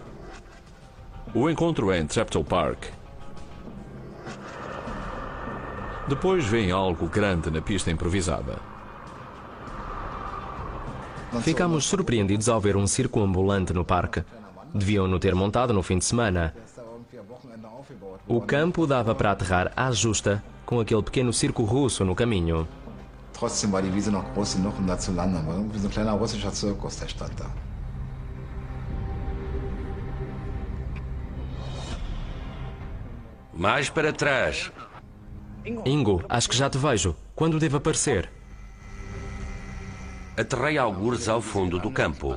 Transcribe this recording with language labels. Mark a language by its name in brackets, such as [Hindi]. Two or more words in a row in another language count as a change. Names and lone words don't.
[Portuguese] O encontro é em Treptow Park. Depois vem algo grande na pista improvisada. Ficámos surpreendidos ao ver um circo ambulante no parque. Deviam-no ter montado no fim de semana. O campo dava para aterrar à justa, com aquele pequeno circo russo no caminho. [German] Trotzdem war die Wiese noch groß genug, um da zu landen. Aber irgendwie so ein kleiner russischer Zirkus, der stand da. [Portuguese] Mais para trás. Ingo, acho que já te vejo. Quando devo aparecer? Aterrei algures ao fundo do campo.